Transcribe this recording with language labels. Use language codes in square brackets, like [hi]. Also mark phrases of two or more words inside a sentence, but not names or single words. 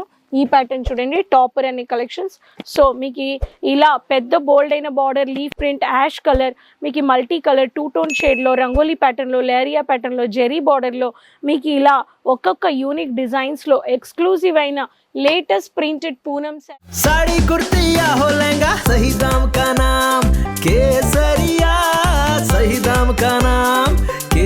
[te] ఈ ప్యాటర్న్ చూడండి టాపర్ అనే కలెక్షన్స్. సో మీకు ఇలా పెద్ద బోల్డ్ అయిన బార్డర్, [en] leaf print, ash color, [te] మీకు [en] multi color 2 tone [te] షేడ్లో రంగోలీ ప్యాటర్న్లో, లేరియా ప్యాటర్న్లో, జెరీ బార్డర్లో మీకు ఇలా ఒక్కొక్క [en] unique designs [te] ఎక్స్క్లూజివ్ అయిన [en] latest printed [te] పూనం [hi] साड़ी कुर्ती या हो लहंगा, सही दाम का नाम केसरिया, सही दाम का नाम